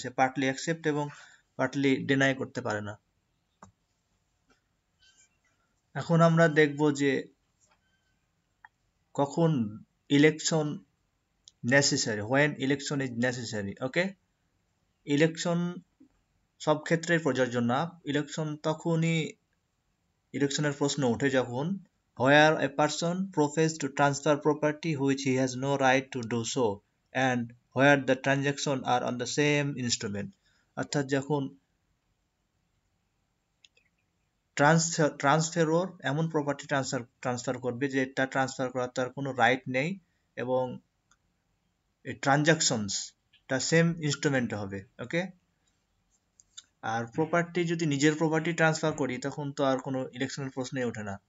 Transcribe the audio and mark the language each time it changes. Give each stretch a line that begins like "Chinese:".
Bangla: সে partly accept এবং partly deny করতে পারে না। এখন আমরা দেখব যে কখন election necessary,
English: when election is necessary.
Bangla: Okay, election সব ক্ষেত্রে প্রযোজ্য না। ইলেকশন তখনই ইলেকশনের প্রশ্ন ওঠে যখন
English: where a person professes to transfer property which he has no right to do so and where the transactions are on the same instrument.
Bangla: অর্থাৎ যখন ট্রান্সফারর এমন প্রপার্টি ট্রান্সফার করবে যেটা ট্রান্সফার করার তার কোনো রাইট নেই এবং এই ট্রানজাকশনসটা সেম ইনস্ট্রুমেন্টে হবে। ওকে, আর প্রপার্টি যদি নিজের প্রপার্টি ট্রান্সফার করি তখন তো আর কোনো ইলেকশনের প্রশ্নই ওঠে না।